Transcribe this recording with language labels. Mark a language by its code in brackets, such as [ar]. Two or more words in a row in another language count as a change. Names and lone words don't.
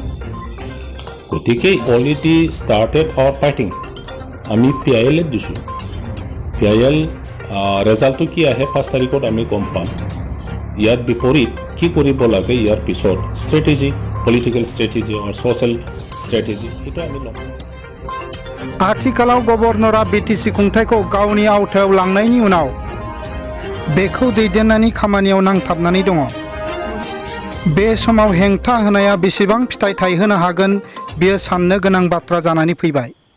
[en] গতিকে already started our fighting. [as] আমি PIL দিছোঁ। PIL ৰেজাল্টটো কি আহে 5 তাৰিখত আমি গম পাম। ইয়াৰ বিপৰীত কি কৰিব লাগে ইয়াৰ পিছত ষ্ট্ৰেটেজি [en] political strategy [as] আৰু [en] social strategy [as] সেইটো আমি ল'ম। [brx] आथिखालाव गवर्नरा BTC खुंथायखौ गावनि आवथायाव लांनायनि उनाव बेखौ दैदेननायनि खामानियाव नांथाबनानै दङ। बे समाव हेंथा होनाया बेसेबां फिथाइ थायहोनो हागोन बेयो साननो गोनां बाथ्रा जानानै फैबाय।